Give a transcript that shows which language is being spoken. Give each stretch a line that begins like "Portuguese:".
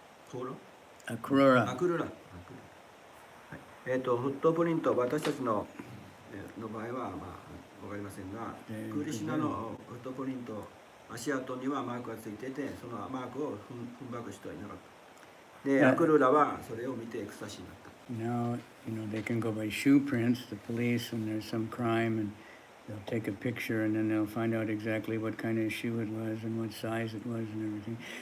Japanese: トーロ Akrura. アクルラ。はい、フットプリント、私たちの場合は、わかりませんが、クリシュナのフットプリント、足跡にはマークがついてて、そのマークを踏んばく人はいなかった。で、アクルラはそれを見てエクスタシーになった。
English: Now, they can go by shoe prints, the police, when there's some crime, and they'll take a picture and then they'll find out exactly what kind of shoe it was and what size it was and everything.